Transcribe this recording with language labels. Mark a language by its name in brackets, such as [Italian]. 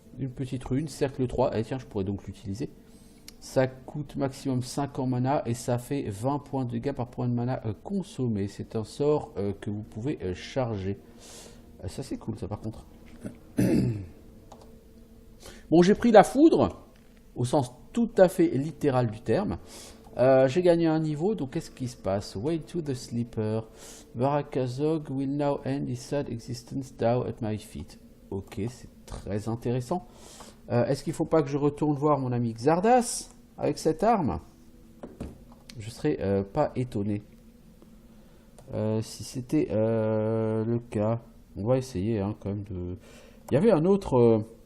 [French] Une petite rune, cercle 3. Eh tiens, je pourrais donc l'utiliser. Ça coûte maximum 5 en mana et ça fait 20 points de dégâts par point de mana consommé. C'est un sort que vous pouvez charger. Ça c'est cool ça par contre. Bon, j'ai pris la foudre, au sens tout à fait littéral du terme. J'ai gagné un niveau, donc qu'est-ce qui se passe? [English] Way to the Sleeper. Varag Kazorg will now end his sad existence down at my feet. [French] Ok, c'est très intéressant. Est-ce qu'il ne faut pas que je retourne voir mon ami Xardas avec cette arme? Je serais pas étonné. Si c'était le cas, on va essayer hein, quand même de... Il y avait un autre...